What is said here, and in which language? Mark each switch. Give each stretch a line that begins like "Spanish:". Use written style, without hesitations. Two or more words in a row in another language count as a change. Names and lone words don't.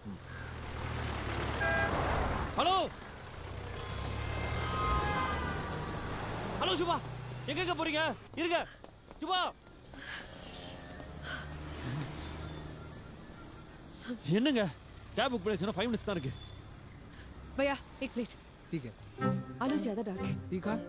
Tamil: ஹலோ ஹலோ சுபா, எங்க போறீங்க? இருங்க சுபா. என்னங்க
English: cab book
Tamil: பண்ணி 5 மினிட்ஸ் தான் இருக்கு.
Hindi: भैया एक प्लेट. ठीक है. आलू ज्यादा डाल के. ठीक है.